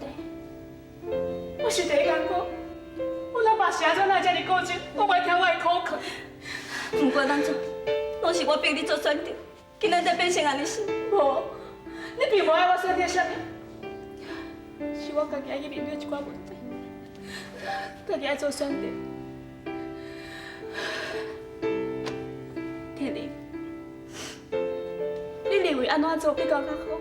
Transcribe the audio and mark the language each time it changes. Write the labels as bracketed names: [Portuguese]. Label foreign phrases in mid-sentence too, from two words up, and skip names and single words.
[Min Nan Chinese] 我是第一感觉，我老爸是安怎来这么固执，我袂听我的苦劝。不管怎做，拢是我逼你做选择，今仔才变成安尼事。无，你并无爱我选择啥物，是我家己爱去面对一寡问题，家己爱做选择。天灵，你认为安怎做比较较好？